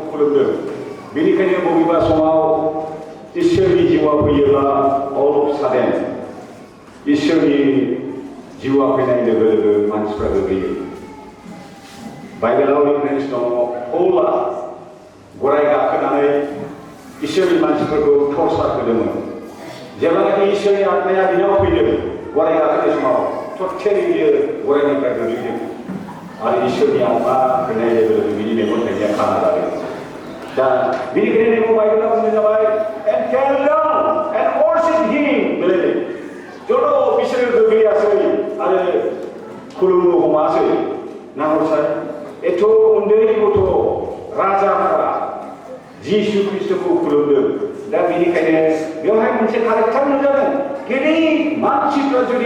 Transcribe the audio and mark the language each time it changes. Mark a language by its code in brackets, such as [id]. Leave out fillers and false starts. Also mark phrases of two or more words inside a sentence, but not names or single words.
[brx] खुलुमदों बेनिखायनो बबेबा समाव इसोरनि जिउआ फैयोब्ला [en] all of sudden [brx] इसोरनि जिउआ फैनाय लोगो लोगो मानसिफ्रा गोग्लैयो बाइबेलाव रिफरेन्स दङ पौला गराय गाखोनानै इसोरनि मानसिफोरखौ टर्चार होदोंमोन जेब्लानाखि इसोरनि आत्माया बिनाव फैदों गराय गाखोनाय समाव टटेलि बियो गरायनिफ्राय गोग्लैदों आरो इसोरनि आत्मा होनाय लोगो लोगो बिनि मेगन थाइनाया खाना जादों दा बेनिखायनो नैबे बाइबेलाव बुंनाय जाबाय [en] and carry on and worship him [brx] बेलाय जद' बिसोरो गोग्लैयासै आरो खुलुमनो हमासै नाहरसाय एथ' उन्दै गथ' राजाफोरा जिसु ख्रिस्टखौ खुलुमदों दा बेनिखायनो बेवहाय मोनसे कारेक्टार नुजादों गिदिर मानसिफ्रा जुदि